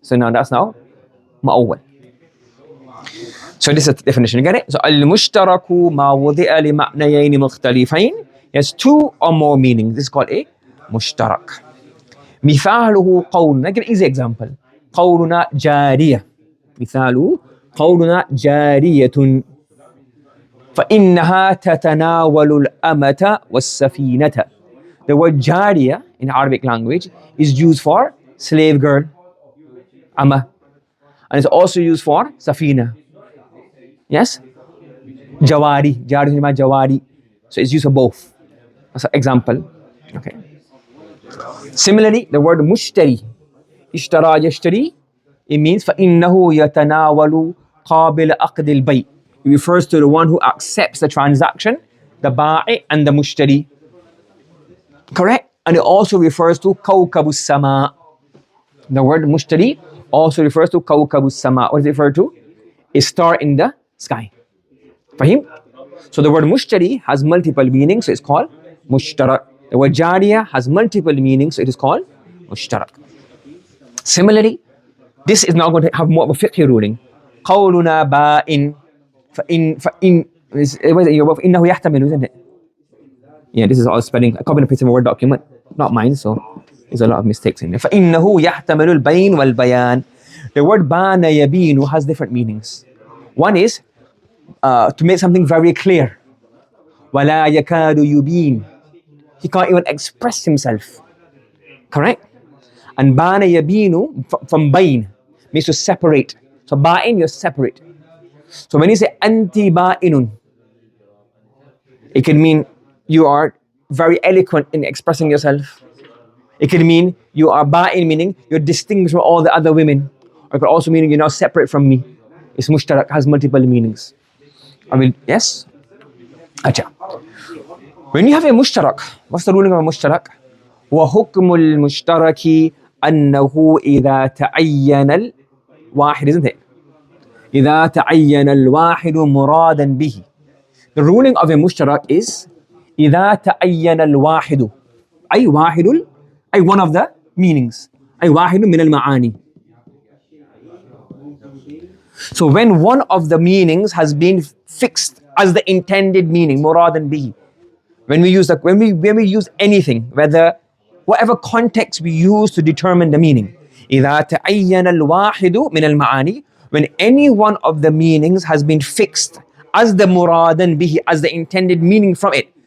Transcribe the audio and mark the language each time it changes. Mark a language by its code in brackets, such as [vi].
[en] So now that's now ma'awwal. So this is the definition, you get it? So [ar] al-mushtaraku ma wudi'a li ma'nayayn mukhtalifayn. [en] Has two or more meanings. This is called a mushtarak. [ar] مثاله قول. [en] I'll give an easy example. [ar] قولنا جارية. مثاله قولنا جارية فإنها تتناول الأمة والسفينة. [en] The word جارية in Arabic language is used for slave girl, أمة, and it's also used for safina. Yes? Jawari. Jawari. So it's used for both. That's an example. Okay. Similarly, the word mushtari. Ishtara yashtari. It means [ar] فَإِنَّهُ يَتَنَاوَلُ قَابِلَ أَقْدِ الْبَيْء. [en] It refers to the one who accepts the transaction, the ba'i and the mushtari. Correct? And it also refers to [ar] كَوْكَبُ السَّمَاء. [en] The word mushtari also refers to كَوْكَبُ السَّمَاء. What does it refer to? A star in the sky. Fahim? So the word mushtari has multiple meanings, so it's called mushtarak. The word jariya has multiple meanings, so it is called mushtarak. Similarly, this is now going to have more of a fiqh ruling. [ar] قولنا بائن فإنه يحتمل, [en] isn't it? Yeah, this is all spelling. I copied and pasted from a Word document, not mine, so there's a lot of mistakes in there. [ar] فإنه يحتمل البين والبيان. [en] The word بان يبين has different meanings. One is to make something very clear. [ar] ولا يكاد يبين. [en] He can't even express himself. Correct? And bana yabinu from bain means to separate. So ba'in, you're separate. So when you say [ar] anti ba'inun, [en] it can mean you are very eloquent in expressing yourself. It can mean you are ba'in, meaning you're distinguished from all the other women. Or it could also mean you're now separate from me. It's mushtarak, has multiple meanings. I mean, yes? Acha. When you have a mushtarak, what's the ruling of a mushtarak? [ar] وحكم المشترك أنه إذا تعين الواحد, [en] isn't it? [ar] إذا تعين الواحد مرادا به. [en] The ruling of a mushtarak is [ar] إذا تعين الواحد. أي واحد, أي [en] one of the meanings. [ar] أي واحد من المعاني. [en] So when one of the meanings has been fixed as the intended meaning, muradan bihi. When we use anything, whatever context we use to determine the meaning. [ar] إذا تعين الواحد من المعاني. [en] When any one of the meanings has been fixed as the muradan bihi, as the intended meaning from it.